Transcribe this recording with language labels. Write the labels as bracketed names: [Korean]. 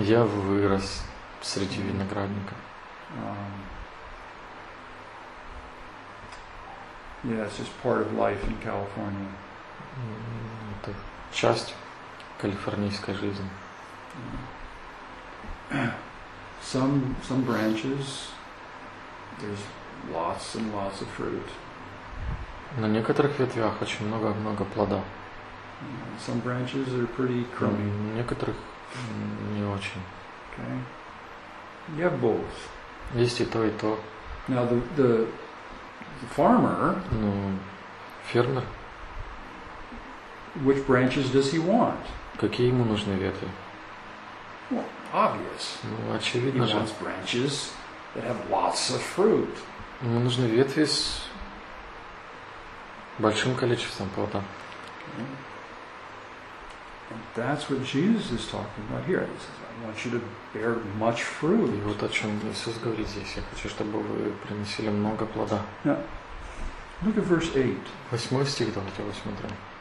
[Russian] Я вырос среди виноградника. [English] Yeah, it's just part of life in California. [Russian] Это часть калифорнийской жизни. [English] Some branches, there's lots and lots of fruit. [Russian] На некоторых ветвях очень много-много плода. [English] Some branches are pretty crummy. [Russian] На некоторых не очень. [English] Okay. You have both. [Russian] Есть и то, и то. [English] Now the farmer. [Russian] Ну, фермер. [English] Which branches does he want? [Russian] Какие ему нужны ветви? [English] Well, obvious. [Russian] Ну, очевидно же. [English] He wants branches that have lots of fruit. [Russian] Ему нужны ветви с большим количеством плода. [English] And that's what Jesus is talking about here. He says, I want you to bear much fruit. [Russian] И вот о чём Иисус говорит здесь. Я хочу, чтобы вы приносили много плода. [English] Now, look at verse 8. [Russian] Восьмой стих, давайте посмотрим.